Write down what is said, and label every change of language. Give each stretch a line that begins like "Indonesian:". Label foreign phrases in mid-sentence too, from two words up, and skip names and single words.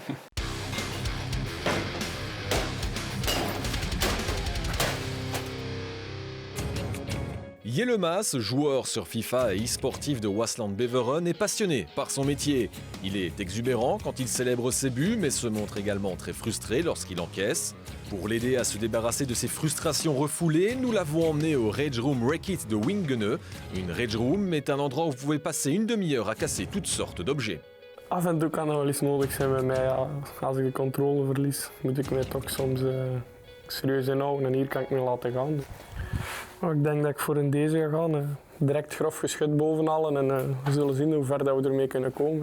French: Yilmaz, joueur sur FIFA et e-sportif de Waasland Beveren, est passionné par son métier. Il est exubérant quand il célèbre ses buts, mais se montre également très frustré lorsqu'il encaisse. Pour l'aider à se débarrasser de ses frustrations refoulées, nous l'avons emmené au Rage Room Wreck-It de Wingene. Une Rage Room est un endroit où vous pouvez passer une demi-heure à casser toutes sortes d'objets.
Dutch: Af en toe kan er wel eens nodig zijn bij mij. Ja. Als ik de controle verlies, moet ik mij toch soms serieus inhouden. En hier kan ik me laten gaan. Maar ik denk dat ik voor een deze ga gaan. Direct grof geschud bovenal en we zullen zien hoe ver dat we ermee kunnen komen.